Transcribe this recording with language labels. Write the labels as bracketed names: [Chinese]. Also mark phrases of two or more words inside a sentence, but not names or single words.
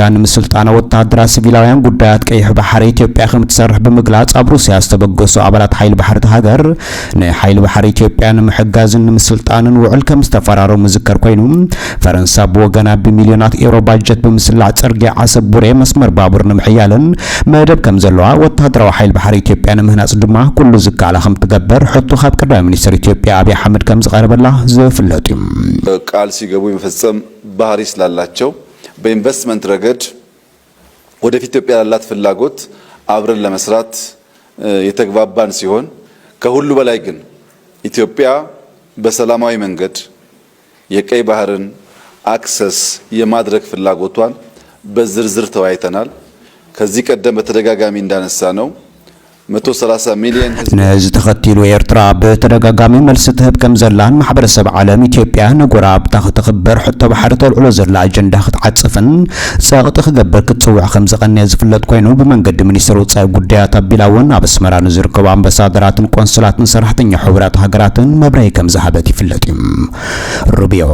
[Tigrinya] ንምስልጣና ወታደራዊ ሲቪላውያን ጉዳያት ቀይሕ ባሕሪ ኢትዮጵያ ከም ትሰርሕ ብምግላጽ ኣብ ሩስያ ዝተበገሱ ኣባላት ሓይሊ ባሕሪ ሃገር ንሓይሊ ባሕሪ ኢትዮጵያ ንምሕጋዝን ንምስልጣንን ውዕል ከም ዝተፈራረሙ ዝከር ኮይኑ ፈረንሳይ ብወገና ብሚልዮናት ዩሮ ባጀት ብምስላዕ ጽርግያ ዓሰብ ቡሬ መስመር ባቡር ንምሕያልን መደብ ከም ዘለዋ ወታደራዊ ሓይሊ ባሕሪ ኢትዮጵያ ንምህናጽ ድማ ኩሉ ዝካላ ከም ትገበር ሕቱ ካብ ቀዳማይ ሚኒስትር ኢትዮጵያ አብይ አህመድ ከም ዝቀርበላ ዝፍለጥ እዩ [Amharic] ቃል ሲገቡ የመፈጸም ባህሪ ስላላቸው በኢንቨስትመንት ረገድ ወደፊት ኢትዮጵያ ያላት ፍላጎት አብረን ለመስራት የተግባባን ሲሆን ከሁሉ በላይ ግን ኢትዮጵያ በሰላማዊ መንገድ የቀይ ባህርን አክሰስ የማድረግ ፍላጎቷን በዝርዝር ተወያይተናል። ከዚህ ቀደም በተደጋጋሚ እንዳነሳ ነው 130 ሚሊዮን [Tigrinya] ነዝ ተኸቲሉ ኤርትራ በተደጋጋሚ መልስ ትህብ ከም ዘላን ማሕበረሰብ ዓለም ኢትዮጵያ ንጎራብ ተኽበር ሕቶ ባሕሪ ተልዕሎ ዘላ አጀንዳ ክትዓጽፍን ጸቕጢ ክገበር ክትጽውዕ ከም ዘቐንየ ዝፍለጥ ኮይኑ ብመንገዲ ሚኒስትር ወጻኢ ጉዳያት አቢላውን ኣብ ኣስመራ ንዝርከቡ ኣምባሳደራትን ቆንስላትን ሰራሕተኛ ሕብራት ሃገራትን መብረሂ ከም ዝሃበት ይፍለጥ እዩ። ሩቢዮ